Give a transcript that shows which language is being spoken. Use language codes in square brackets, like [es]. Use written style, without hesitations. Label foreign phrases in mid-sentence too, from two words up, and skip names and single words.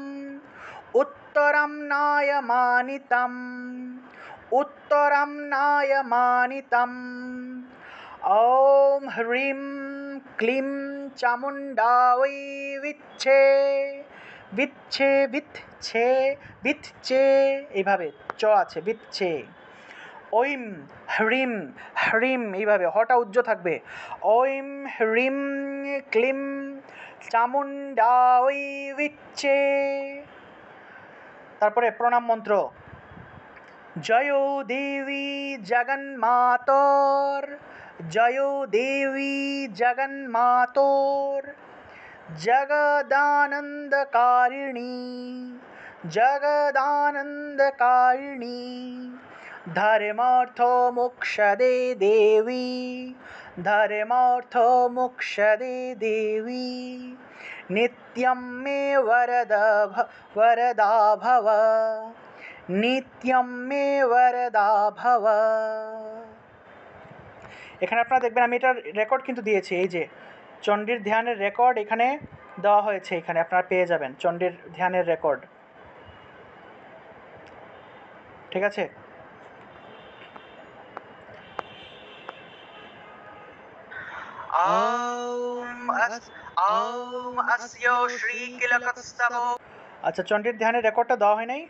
[sa] उत्तरं नायमानितम्, उत्तरं नायमानितम्। ॐ ह्रीं क्लीं चामुण्डायै विच्छे, विच्छे विच्छे, विच्छे, [bn] এইভাবে চ আছে, বিচ্ছে। [sa] ঐম হ্রিম, হ্রিম, [bn] এইভাবে হটা উজ্জ থাকবে। [sa] ঐম হ্রিম ক্লিম চামুণ্ডাयै বিচ্ছে। [bn] তারপরে প্রণাম মন্ত্র। [sa] জয় দেবী জগন্মাতর, জয় দেবী জগন্মাতর। জগদানন্দকারিণী, জগদানন্দকারিণী। धर्मार्थ मोक्षदे देवी, धर्मार्थ मोक्षदे देवी। नित्यं मे वरदा भव, नित्यं मे वरदा भव। [bn] এখানে আপনারা দেখবেন আমি এটার রেকর্ড কিন্তু দিয়েছি, এই যে চণ্ডীর ধ্যানের রেকর্ড এখানে দেওয়া হয়েছে, এখানে আপনারা পেয়ে যাবেন চণ্ডীর ধ্যানের রেকর্ড, ঠিক আছে? আচ্ছা, চণ্ডীর ধ্যানের রেকর্ডটা দেওয়া হয় নাই।